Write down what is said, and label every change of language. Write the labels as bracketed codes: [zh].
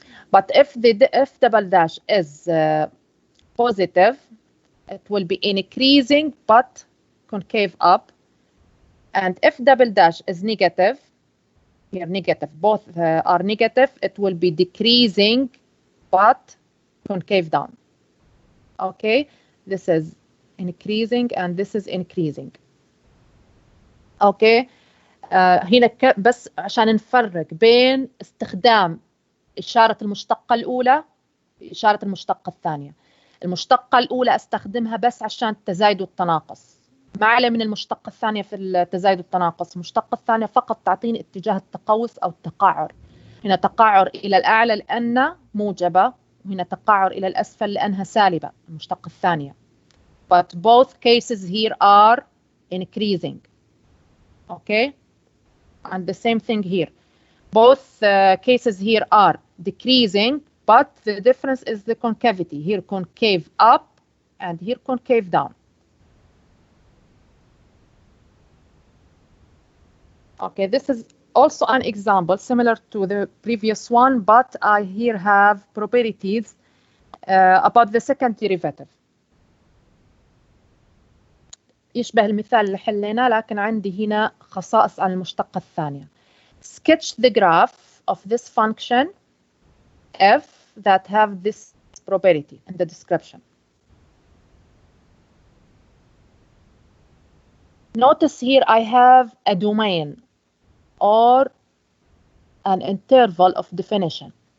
[en] But if the f double dash is positive, it will be increasing but concave up. And if double dash is negative, here negative, both are negative, it will be decreasing but concave down. Okay, this is increasing and this is increasing. [ar] Okay, هنا بس عشان نفرق بين استخدام إشارة المشتقة الأولى وإشارة المشتقة الثانية. المشتقة الأولى أستخدمها بس عشان التزايد والتناقص، ما عليه من المشتقة الثانية في التزايد والتناقص. المشتقة الثانية فقط تعطيني اتجاه التقوس أو التقعر. هنا تقعر إلى الأعلى لأنها موجبة، وهنا تقعر إلى الأسفل لأنها سالبة، المشتقة الثانية. [en] But both cases here are increasing. Okay? And the same thing here. Both cases here are decreasing, but the difference is the concavity. Here concave up and here concave down. Okay, this is also an example similar to the previous one, but I here have properties about the second derivative. [ar] يشبه المثال اللي حليناه، لكن عندي هنا خصائص عن المشتقة الثانية. [en] Sketch the graph of this function f that have this property in the description. Notice here I have a domain or an interval of definition.